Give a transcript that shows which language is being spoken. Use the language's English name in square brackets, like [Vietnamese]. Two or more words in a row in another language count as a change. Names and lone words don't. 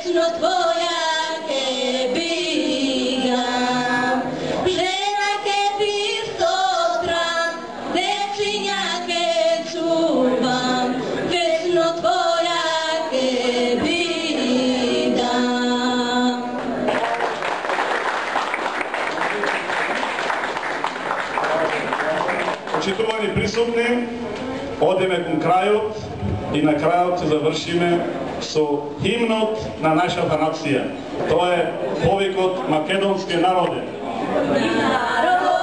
[Macedonian] твоја ќе бигам, жена ќе писто стран, дечиња ќе чувам, вечно твоја ќе бигам. Почитувани присутни, одеме кон крајот и на крајот се завршиме со химнот на нашата нација. Тоа е повикот македонски народе.